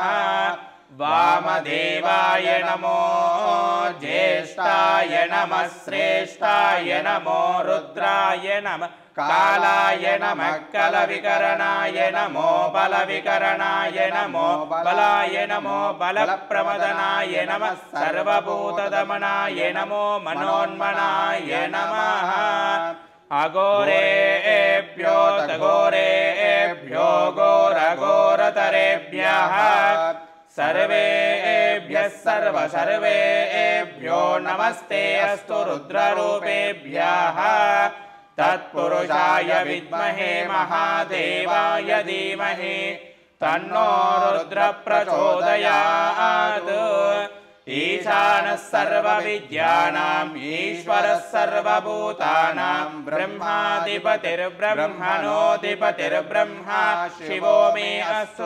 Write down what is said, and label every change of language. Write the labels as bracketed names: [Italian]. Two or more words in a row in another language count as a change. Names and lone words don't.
[Sanskrit] వామదేవాయ నమో జ్యేష్ఠాయ నమః శ్రేష్ఠాయ నమో రుద్రాయ నమః కాలాయ నమః కలవికరణాయ నమో బలవికరణాయ నమో బలాయ నమో బలప్రమదనాయ నమః సర్వభూతదమనాయ నమో మనోన్మనాయ నమః. అఘోరేభ్యో తఘోరేభ్యో ఘోర घोरतरेभ्यः सर्वेभ्यः सर्वेभ्यो नमस्ते अस्तु रुद्ररूपेभ्यः तत्पुरुषाय विद्महे महादेवाय धीमहि तन्नो रुद्र प्रचोदयात् ईशानः सर्वविद्यानाम् ईश्वरः सर्वभूतानां ब्रह्माधिपतिर्ब्रह्मणोऽधिपतिर्ब्रह्मा शिवो मे अस्तु